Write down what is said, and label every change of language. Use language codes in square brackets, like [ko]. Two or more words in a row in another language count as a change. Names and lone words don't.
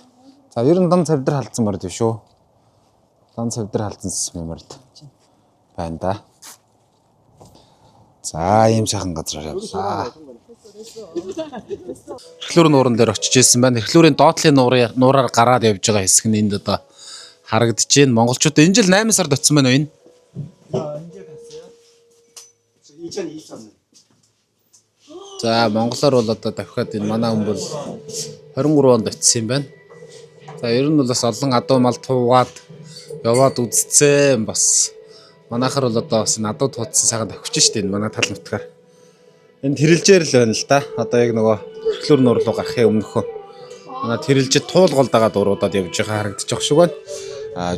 [mn] За ер нь дан цавдар халдсан морьд юм шүү. Дан цавдар халдсан морьд байна да. За ийм сайхан газраар явлаа. Эхлүүрийн нууран дээр очиж ирсэн байна. Эхлүүрийн доотлын нуураар гараад явж байгаа хэсэг нь энд одоо харагдаж байна. Монголчууд энэ жил 8 сард очсон байна уу энэ? [ko] 언제 갔어요? 2023년. [mn] За монголоор бол одоо давхиад энэ манай хүн бол 23 онд очсон юм байна. За ер нь бол бас олон адуу мал туугаад яваад үзцээ бас манайхаар бол одоо бас надад туудсан сайхан давхиж штэ энэ манай тал нутгаар. Энэ тэрэлжээр л байна л да. Одоо яг нөгөө эхлүүр нуур руу гарахын өмнөхөө манай тэрэлжид туулгол дагаад уруудаад явж байгаа харагдаж байгаа шиг байна.